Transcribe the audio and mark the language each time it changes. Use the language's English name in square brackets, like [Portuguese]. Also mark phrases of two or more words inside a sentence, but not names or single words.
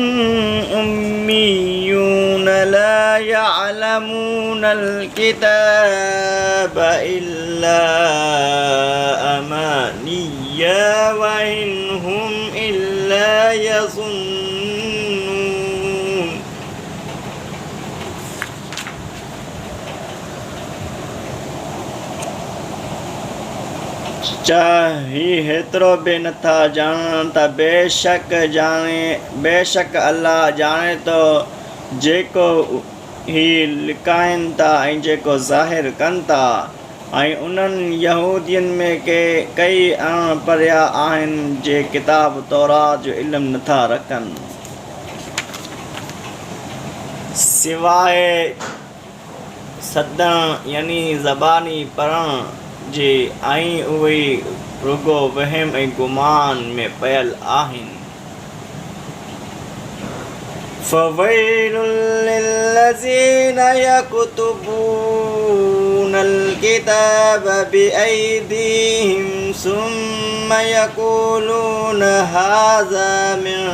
[Arabic] أُمِّيُّونَ لَا يَعْلَمُونَ الْكِتَابَ إِلَّا أَمَانِيَّ وَإِنْ هُمْ إِلَّا يَظُنُّونَ. [Sindhi] चाही हेतिरो बि नथा ॼाणनि त बेशक अल्लाह ॼाणे थो जेको ही लिकाइनि था ऐं जेको ज़ाहिर कनि था. ऐं उन्हनि यहूदियुनि में कई अणपढ़िया आहिनि जे किताब तौरात जो इल्मु नथा रखनि सवाइ सदण यानी ज़बानी पढ़ण जे, ऐं उहे रुगो वहम ऐं गुमान में पियल आहिनि. [Arabic] فَوَيْلٌ لِلَّذِينَ يَكْتُبُونَ الْكِتَابَ بِأَيْدِيهِمْ ثُمَّ يَقُولُونَ هَذَا مِنْ